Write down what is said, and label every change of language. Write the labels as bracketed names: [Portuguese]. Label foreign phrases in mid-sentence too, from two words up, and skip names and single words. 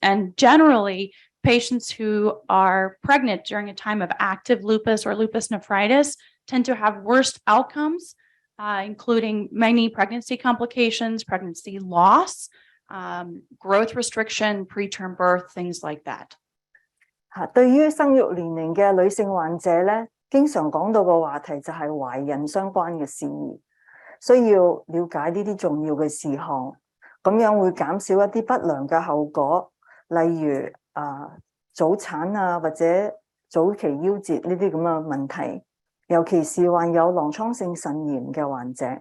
[English] And generally, patients who are pregnant during a time of active lupus or lupus nephritis tend to have worse outcomes, including many pregnancy complications, pregnancy loss, growth restriction, preterm birth, things like that. [Cantonese] 對於生育年齡嘅女性患者咧，經常講到個話題就係懷孕相關嘅事宜，需要了解呢啲重要嘅事項，咁樣會減少一啲不良嘅後果，例如早產啊或者早期夭折呢啲咁嘅問題，尤其是患有囊瘡性腎炎嘅患者。